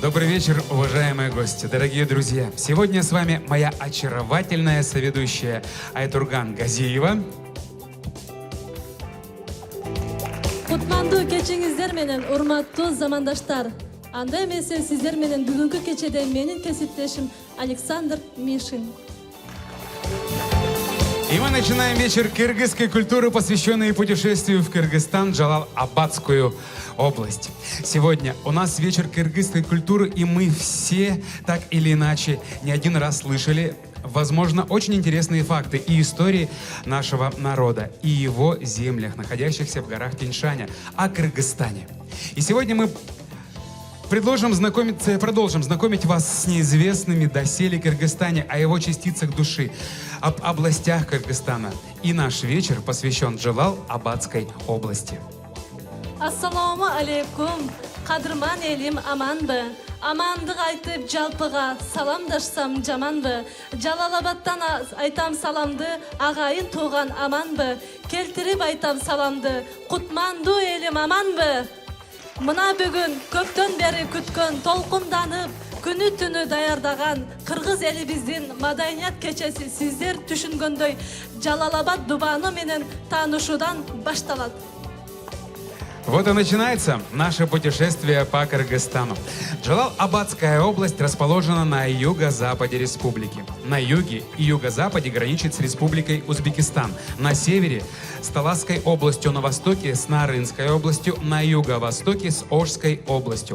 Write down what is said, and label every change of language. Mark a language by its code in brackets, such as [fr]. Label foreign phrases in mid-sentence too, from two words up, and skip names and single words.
[ru] вечер, уважаемые гости, дорогие друзья. Сегодня с вами моя очаровательная соведущая Айтурган Газиева. [ky] Кутмандуу кечиңиздер менен, урматтуу замандаштар. Анда эмесе сиздер менен бүгүнкү кечеде менин кесиптешим Александр Мишин. [ru] И мы начинаем вечер кыргызской культуры, посвященный путешествию в Кыргызстан, Джалал-Абадскую область. Сегодня у нас вечер кыргызской культуры, и мы все, так или иначе, не один раз слышали, возможно, очень интересные факты и истории нашего народа и его землях, находящихся в горах Тянь-Шаня, о Кыргызстане. И сегодня мы продолжим знакомить вас с неизвестными доселе Кыргызстане, о его частицах души, об областях Кыргызстана. И наш вечер посвящен Джалал-Абадской области. [ar] السلام عليكم, [ky] кадырман элим аманбы? Амандык айтып жалпыга саламдашсам жаманбы? Жалал-Абадтан айтам саламды, агайын тууган аманбы? Келтирип айтам саламды, кутмандуу элим аманбы? Мына бүгүн көптөн бери күткөн, толкунданып, күнү түнү даярдаган кыргыз элибиздин маданият кечеси сиздер түшүнгөндөй Жалал-Абад дубаны менен таанышуудан башталат. [ru] Вот и начинается наше путешествие по Кыргызстану. Джалал-Абадская область расположена на юго-западе республики. На юге и юго-западе граничит с республикой Узбекистан. На севере с Таласской областью, на востоке с Нарынской областью, на юго-востоке с Ошской областью.